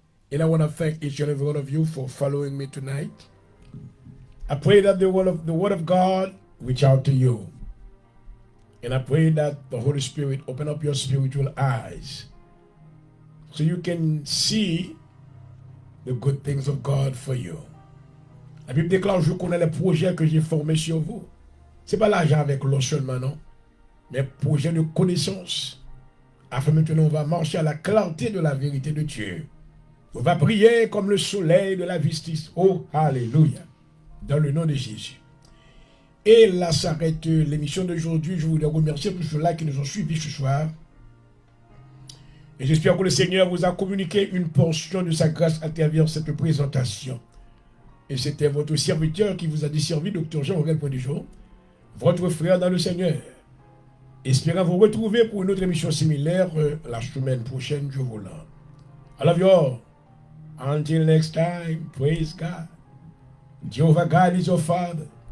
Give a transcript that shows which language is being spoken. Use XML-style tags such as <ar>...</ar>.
<en>And I want to thank each and every one of you for following me tonight. I pray that the word of God reach out to you. And I pray that the Holy Spirit open up your spiritual eyes so you can see the good things of God for you.</en> <fr>La Bible déclare, je connais les projets que j'ai formés sur vous. Ce n'est pas l'argent avec l'eau seulement, non. Mais projet de connaissance. Afin maintenant, on va marcher à la clarté de la vérité de Dieu. On va briller comme le soleil de la justice. Oh, alléluia. Dans le nom de Jésus. Et là s'arrête l'émission d'aujourd'hui. Je voudrais remercier tous ceux-là qui nous ont suivis ce soir. Et j'espère que le Seigneur vous a communiqué une portion de sa grâce à travers cette présentation. Et c'était votre serviteur qui vous a desservi, Dr. Jean-Aurel Point-du-Jour, votre frère dans le Seigneur. Espérant vous retrouver pour une autre émission similaire la semaine prochaine, je vous l'en.</fr> <en>I love you all. Until next time, praise God. Jehovah God is your Father.</en>